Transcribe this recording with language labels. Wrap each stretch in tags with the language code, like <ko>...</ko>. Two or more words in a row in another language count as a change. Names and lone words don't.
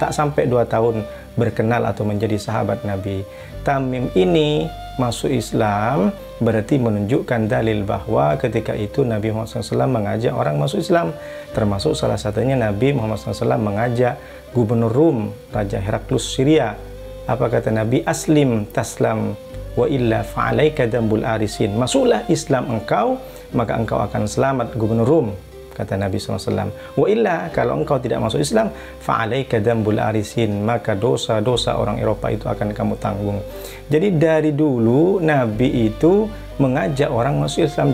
<id>Tak sampai 2 tahun berkenal atau menjadi sahabat Nabi. Tamim ini masuk Islam berarti menunjukkan dalil bahwa ketika itu Nabi Muhammad SAW mengajak orang masuk Islam. Termasuk salah satunya Nabi Muhammad SAW mengajak gubernur Rum, Raja Heraklus Syria. Apa kata Nabi?</id> <ar>أسلم تسلم وإلا فعليك ذنب الأريسيين.</ar> <id>Masuklah Islam engkau, maka engkau akan selamat gubernur Rum, kata Nabi SAW.</id> <ar>وإلا,</ar> <id>kalau engkau tidak masuk Islam,</id> <ar>فعليك ذنب الأريسيين,</ar> <id>maka dosa-dosa orang Eropa itu akan kamu tanggung. Jadi dari dulu Nabi itu mengajak orang masuk Islam.</id>